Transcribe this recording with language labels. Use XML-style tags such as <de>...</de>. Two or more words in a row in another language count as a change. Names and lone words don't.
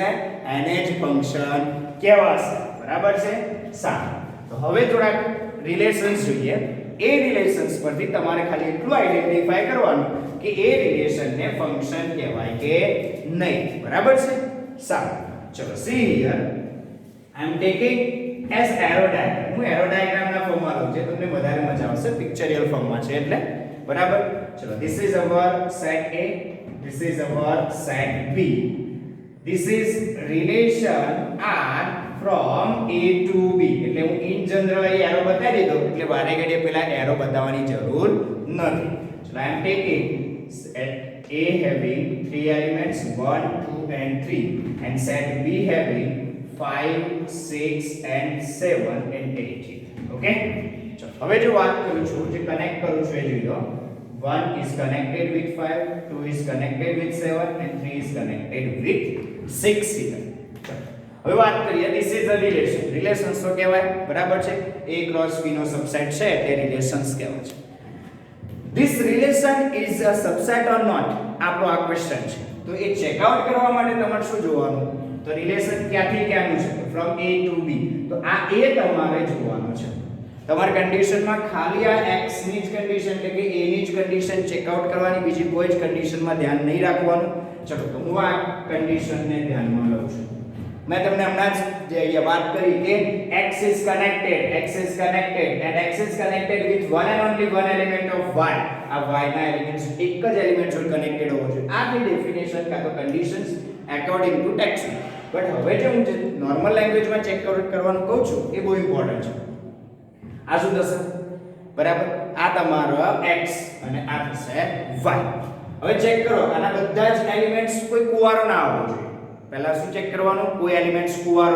<gu>એને જ ફંક્શન કહેવાશે બરાબર છે સારું તો હવે થોડાક રિલેશન્સ જોઈએ એ રિલેશન્સ પરથી તમારે ખાલી એટલું આઈડેન્ટિફાય કરવાનું કે એ રિલેશનને ફંક્શન કહેવાય કે નહીં બરાબર છે સારું ચલો</gu> <en>see here I am taking as arrow diagram</en> <gu>હું એરો ડાયાગ્રામના ફોર્મમાં લઉં છું તમને વધારે મજા આવશે પિક્ચરિયલ ફોર્મમાં છે એટલે બરાબર ચલો</gu> <en>this is our set A this is our set B this is relation R from A to B</en> <gu>એટલે હું ઇન જનરલ અહીં એરો બતાવી દીધો એટલે વારે ઘડીએ પેલા એરો બતાવવાની જરૂર નથી ચલો</gu> <en>I am taking set A having 3 elements 1 2 and 3 and set B having 5 6 and 7 and 8 okay</en> <gu>ચલો હવે જો વાત કરું છું જે કનેક્ટ કરું છું એ જોઈ લો</gu> <en>1 is connected with 5 2 is connected with 7 and 3 is connected with 6 here</en> <gu>હવે વાત કરીએ</gu> <en>this is a relation</en> <gu>રિલેશન્સ તો કહેવાય બરાબર છે</gu> <en>A cross B</en> <gu>નો સબસેટ છે તે રિલેશન્સ કહેવાય છે this</gu> <en>relation is a subset or not</en> <gu>આપણો આ ક્વેશ્ચન છે તો એ ચેક આઉટ કરવા માટે તમારે શું જોવાનું તો રિલેશન ક્યાંથી ક્યાંનું છે</gu> <en>from A to B</en> <gu>તો આ A તમારે જોવાનું છે તમારી કન્ડિશનમાં ખાલી આ x ની જ કન્ડિશન એટલે કે a ની જ કન્ડિશન ચેક આઉટ કરવાની બીજી કોઈ જ કન્ડિશનમાં ધ્યાન નહીં રાખવાનું ચલો તો હું આ કન્ડિશનને ધ્યાનમાં લઉં છું મેં તમને હમણાં જ જે અહીંયા વાત કરી કે</gu> <en>x is connected and x is connected with one and only one element of y</en> <gu>આ y ના એલિમેન્ટ્સ એક જ એલિમેન્ટ જોડે કનેક્ટેડ હોવો જોઈએ આ બી ડેફિનેશન કાં તો કન્ડિશન્સ</gu> <en>according to text but</en> <gu>હવે જે હું નોર્મલ લેંગ્વેજમાં ચેક કરવાનું કહું છું એ બહુ ઇમ્પોર્ટન્ટ છે આ શું થશે બરાબર આ તમારો x અને આ થશે y હવે ચેક કરો આના બધા જ એલિમેન્ટ્સ કોઈ કુવારો ના આવવો જોઈએ પહેલા શું ચેક કરવાનું કોઈ એલિમેન્ટ્સ કુવારો</gu>